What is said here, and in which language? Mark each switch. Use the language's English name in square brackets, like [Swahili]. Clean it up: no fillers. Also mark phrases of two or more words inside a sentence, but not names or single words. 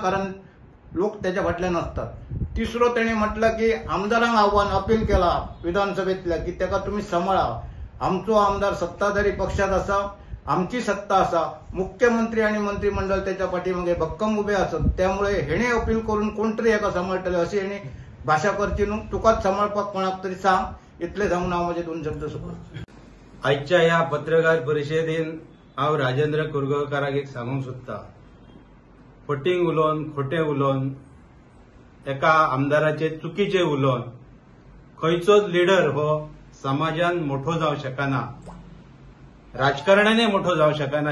[Konkani] कारण लोक त्याच्या फाटल्यान असतात. तिसरो त्यांनी म्हटलं की आमदारांक आव्हान अपील केला विधानसभेतल्या की त्याका तुम्ही सांभाळा. आमचो आमदार सत्ताधारी पक्षात असा, आमची सत्ता असा, मुख्यमंत्री आणि मंत्रिमंडळ त्याच्या पाठीमागे भक्कम उभे असत. त्यामुळे हेणे अपील करून कोणतरी एका सांभाळटले अशी हेणे भाषा करची न्हू. तुकाच सांभाळपाक कोणाक तरी सांग. इतले सांगून हांव म्हजे 2 शब्द सोडटा. आजच्या ह्या पत्रकार परिशदेन हांव राजेंद्र कुरगांवकाराक एक सांगूंक सोदता. फटींग उलोवन खोटें उलोवन एका आमदाराचे चुकीचे उलोवन खंयचोच लिडर हो समाजान मोठो जावंक शकना, राजकारणाने मोठो जावंक शकना.